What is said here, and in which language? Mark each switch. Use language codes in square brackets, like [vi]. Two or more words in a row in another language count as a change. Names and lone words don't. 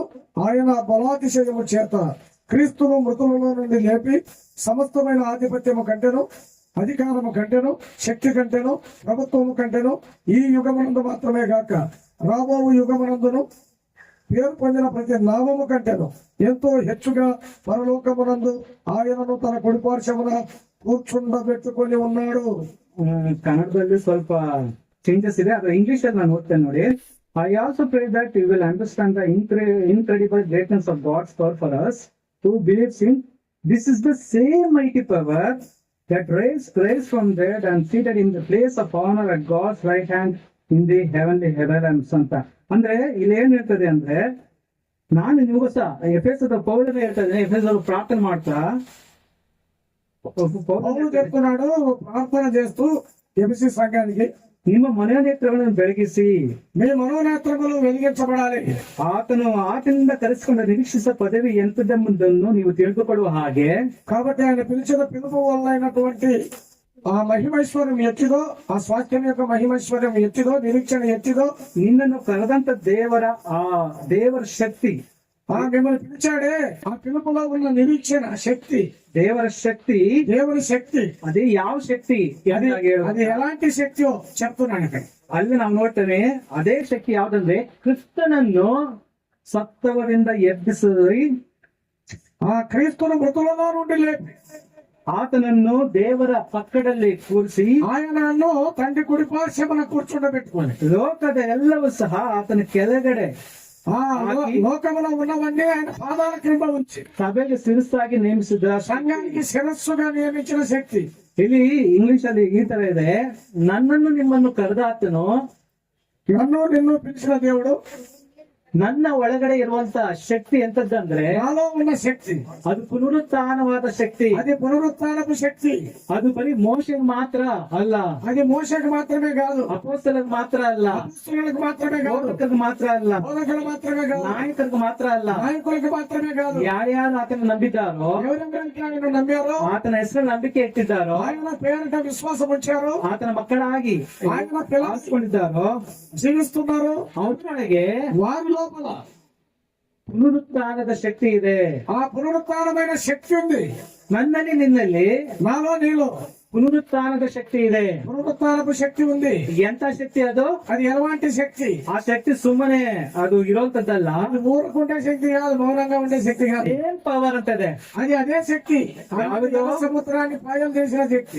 [te] ఆయన బలాతిశయము చేత క్రీస్తును మృతులలో నుండి లేపి సమస్తమైన ఆధిపత్యము కంటెను అధికారము కంటేను, శక్తి కంటేను, ప్రభుత్వము కంటేను ఈ యుగమునందు మాత్రమే గాక రాబో యుగమునందును పేరు పొందిన ప్రతి నామము కంటేను ఎంతో హెచ్చుగా పరలోకమునందు ఆయనను తన కుడిపార్శ్వమున ಕೂರ್ಚುಂಡಬೆಟ್ಟುಕೊಂಡು ఉన్నాడు. [kn] ಕನ್ನಡದಲ್ಲಿ ಸ್ವಲ್ಪ ಚೇಂಜಸ್ ಇದೆ, ಅದು ಇಂಗ್ಲಿಷ್ ಅಲ್ಲಿ ನಾನು ಓದ್ತೇನೆ ನೋಡಿ. [en] I also pray that you will understand the incredible greatness of God's power for us [kn] who believes in this is the same mighty power that raised Christ from dead and seated in the place of honor at God's right hand in the heavenly realms ಅಂತ. ಅಂದ್ರೆ ಇಲ್ಲಿ ಏನ್ ಹೇಳ್ತದೆ ಅಂದ್ರೆ, ನಾನು ನೀವು ಸಹ ಎಫೆಸದ ಪೌಲನೇ ಹೇಳ್ತದೆ, ಎಫೆಸರು ಪ್ರಾರ್ಥನೆ ಮಾಡ್ತಾ [te] పౌలు చెప్తున్నాడు ప్రార్థన చేస్తూ ఎఫెసీ సంఘానికి, [kn] ನಿಮ್ಮ ಮನೋನೇತ್ರಗಳನ್ನು ಬೆಳಗಿಸಿ [te] మీ మనోనేత్రములు వెలిగించబడాలి. [kn] ಆತನಿಂದ ಕರೆಸಿಕೊಂಡ ನಿರೀಕ್ಷಿಸ ಪದವಿ ಎಂತದೆಂಬುದನ್ನು ನೀವು ತಿಳಿದುಕೊಳ್ಳುವ ಹಾಗೆ, [te] కాబట్టి ఆయన పిలిచిన పిలుపు వల్ల అయినటువంటి ఆ మహిమైశ్వర్యం ఎత్తిదో, ఆ స్వాస్థ్యం యొక్క మహిమైశ్వర్యం ఎత్తిదో, నిరీక్షణ ఎత్తిదో, [kn] ನಿನ್ನನ್ನು ಕರೆದಂತ ದೇವರ ಶಕ್ತಿ, [te] ఆ మిమ్మల్ని పిలిచాడే ఆ పిలుపులో ఉన్న నిరీక్షణ శక్తి, [kn] ದೇವರ ಶಕ್ತಿ, [te] దేవుని శక్తి, [kn] ಅದೇ ಯಾವ ಶಕ್ತಿ [te] అది అది ఎలాంటి శక్తియో చెప్తున్నాను ఇక్కడ. [kn] ಅಲ್ಲಿ ನಾವು ನೋಡ್ತೇವೆ, ಅದೇ ಶಕ್ತಿ ಯಾವ್ದಂದ್ರೆ ಕ್ರಿಸ್ತನನ್ನು ಸತ್ತವರಿಂದ ಎಬ್ಬಿಸಿ [te] ఆ క్రీస్తును మృతులలో నుండి లేపి [kn] ಆತನನ್ನು ದೇವರ ಪಕ್ಕದಲ್ಲಿ ಕೂರಿಸಿ [te] ఆయనను తండ్రి కుడి పార్శ్వమున కూర్చుండబెట్టుకొని [kn] ಲೋಕದ ಎಲ್ಲವೂ ಸಹ ಆತನ ಕೆಳಗಡೆ [te] ఆ లోకములో ఉన్నవన్నీ ఆయన పాదాల క్రింద ఉంచి [kn] ಸಭೆಗೆ ಶಿರಸ್ಸಾಗಿ ನೇಮಿಸಿದ [te] సంఘానికి శిరస్సుగా నియమించిన శక్తి. [kn] ಇಲ್ಲಿ ಇಂಗ್ಲಿಷ್ ಅಲ್ಲಿ ಈ ತರ ಇದೆ, ನನ್ನನ್ನು ನಿಮ್ಮನ್ನು ಕರೆದಾತನು, [te] నన్ను నిన్ను పిలిచిన దేవుడు, [kn] ನನ್ನ ಒಳಗಡೆ ಇರುವಂತ ಶಕ್ತಿ ಎಂತದಂದ್ರೆ [te] నాలో ఉన్న శక్తి [kn] ಅದು ಪುನರುತ್ಥಾನವಾದ ಶಕ್ತಿ. [te] అది పునరుత్థానపు శక్తి. [kn] ಅದು ಬರೀ ಮೋಶೆಗೆ ಮಾತ್ರ ಅಲ್ಲ, [te] అది మోషకు మాత్రమే కాదు, [kn] ಅಪೊಸ್ತಲರಿಗೆ ಮಾತ್ರ ಅಲ್ಲ, [te] అపొస్తలులకు మాత్రమే కాదు, [kn] ಬೋಧಕರಿಗೆ ಮಾತ್ರ ಅಲ್ಲ, [te] బోధకులకు మాత్రమే కాదు, [kn] ನಾಯಕರಿಗೆ ಮಾತ್ರ ಅಲ್ಲ, [te] నాయకులకు మాత్రమే కాదు, [kn] ಯಾರ್ಯಾರು ಆತನ ನಂಬಿದ್ದಾರೋ, [te] ఎవరెవరైతే ఆయన నమ్మారో, [kn] ಆತನ ಹೆಸರು ನಂಬಿಕೆ ಇಟ್ಟಿದ್ದಾರೋ, [te] ఆయన పేరిట విశ్వాసం ఉంచారో, [kn] ಆತನ ಮಕ್ಕಳಾಗಿ [te] ఆయన పిల్లలు [kn] ಆರಿಸಿಕೊಂಡಿದ್ದಾರೋ [te] జీవిస్తున్నారు, [kn] ಅವರೊಳಗೆ [te] వారి లోపల [kn] ಪುನರುತ್ಥಾನದ ಶಕ್ತಿ ಇದೆ. [te] ఆ పునరుత్థానమైన శక్తి ఉంది. [kn] ನನ್ನಲ್ಲಿ ನಿನ್ನಲ್ಲಿ [te] నాలో నీలో [kn] ಪುನರುತ್ಥಾನದ ಶಕ್ತಿ ಇದೆ. [te] పునరుత్థానపు శక్తి ఉంది. [kn] ಎಂತ ಶಕ್ತಿ ಅದು? [te] అది ఎలాంటి శక్తి? [kn] ಆ ಶಕ್ತಿ ಸುಮ್ಮನೆ ಅದು ಇರೋಂತದ್ದಲ್ಲ, [te] అది ఊరుకుంటే శక్తి కాదు, మౌనంగా ఉండే శక్తి కాదు, [kn] ಏನ್ ಪವರ್ ಅಂತದೆ. [te] అది అదే శక్తి. [kn] ಯಾವುದು? [te] సముద్రాన్ని పాయం చేసిన శక్తి.